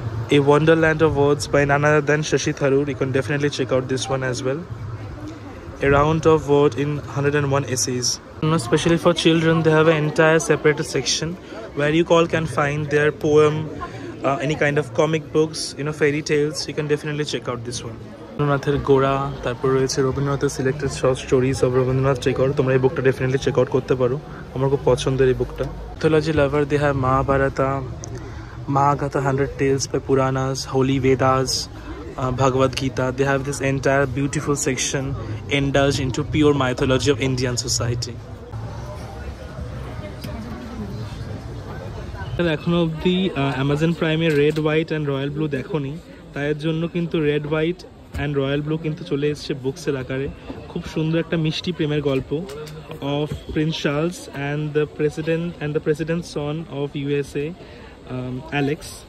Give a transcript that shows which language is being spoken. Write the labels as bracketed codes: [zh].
[en] A Wonderland of Words by none other than Shashi Tharoor. You can definitely check out this one as well. A Round of Word in 101 Essays. Especially for children, they have an entire separate section where you all can find their poem, any kind of comic books, fairy tales. You can definitely check out this one. [bn] রবীন্দ্রনাথের গোড়া, তারপর রয়েছে রবীন্দ্রনাথের selected short stories of Rabindranath Tagore. তোমরা এই বুকটা definitely check out করতে পারো, আমার খুব পছন্দের এই বুকটা। [en] Mythology lover, they have Mahabharata, Mahagatha, 100 Tales by Puranas, Holy Vedas, Bhagavad Gita. They have this entire beautiful section indulged into pure mythology of Indian society. [bn] এখনো অবধি অ্যামাজন প্রাইমে red, white and royal blue দেখোনি, তাই জন্য কিন্তু red, white and royal blue কিন্তু চলে এসছে বুকসের আকারে। খুব সুন্দর একটা মিষ্টি প্রেমের গল্প [en] Of prince Charles and the president son of USA, Alex.